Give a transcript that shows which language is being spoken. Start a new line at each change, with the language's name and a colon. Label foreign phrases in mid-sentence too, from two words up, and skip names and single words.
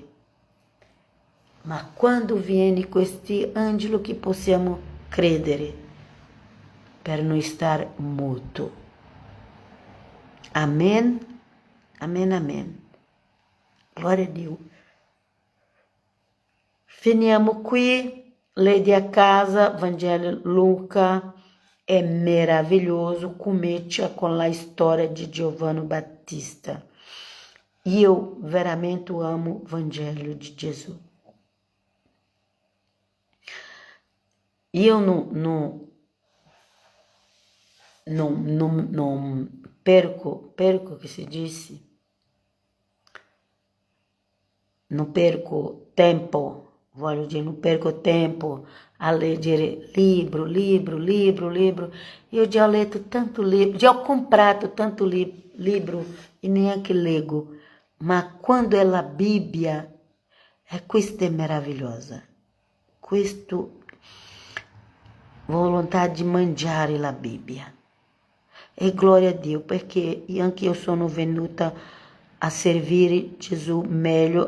Italian: Ma quando viene questo angelo che possiamo credere per non stare muto. Amen, amen, amen.
Portuguese: Glória a Dio.
Italian: Finiamo qui, lei a casa, Vangelo Luca.
Portuguese: É maravilhoso, comincia com a história de Giovanni Battista. E eu veramente amo o Evangelho de Jesus. E eu não perco que se disse, não perco tempo,
Italian: voglio dire,
Portuguese: não perco tempo a leggere livro. Eu já leio tanto livro, já
Italian: ho comprato tanto livro e neanche leggo, ma quando è la Bibbia, questa è meravigliosa. Questa volontà di mangiare la Bibbia. E gloria a Dio, perché anche io sono venuta a servire Gesù meglio.